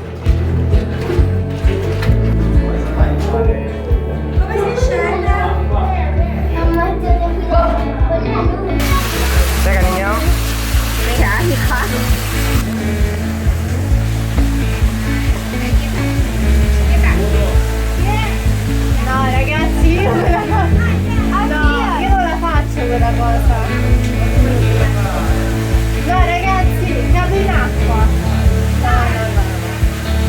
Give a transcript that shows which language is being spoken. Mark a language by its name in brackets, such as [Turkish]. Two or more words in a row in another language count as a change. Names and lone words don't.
[Spanish] Venga, niño. Mira, hija. No, [Italian] ragazzi, io non la faccio quella cosa. No, ragazzi, cado in acqua. No.